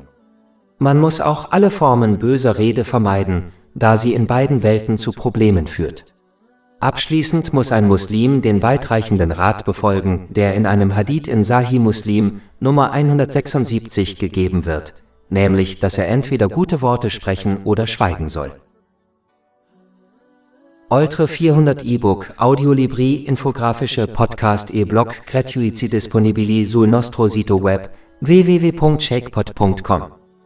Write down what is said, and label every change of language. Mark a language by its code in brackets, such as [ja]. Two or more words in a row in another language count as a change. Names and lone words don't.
[de] Man muss auch alle Formen böser Rede vermeiden, da sie in beiden Welten zu Problemen führt. Abschließend muss ein Muslim den weitreichenden Rat befolgen, der in einem Hadith in Sahih Muslim Nummer 176 gegeben wird, nämlich, dass er entweder gute Worte sprechen oder schweigen soll. [it] Oltre 400 E-Book, Audiolibri, infografische Podcast e-Blog gratuiti disponibili sul nostro sito web www.shakepot.com